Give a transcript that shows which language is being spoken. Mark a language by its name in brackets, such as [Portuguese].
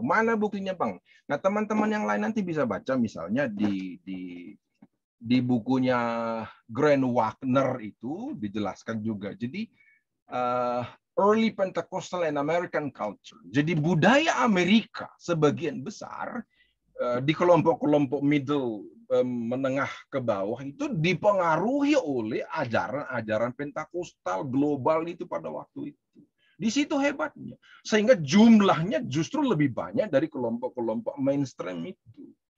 [Indonesian] Mana buktinya, Bang? Nah, teman-teman yang lain nanti bisa baca misalnya di bukunya Grant Wagner itu dijelaskan juga. Jadi [English] early Pentecostal and American culture. [Indonesian] Jadi budaya Amerika sebagian besar di kelompok-kelompok middle menengah ke bawah itu dipengaruhi oleh ajaran-ajaran Pentakosta global itu pada waktu itu. Di situ hebatnya. Sehingga jumlahnya justru lebih banyak dari kelompok-kelompok mainstream itu.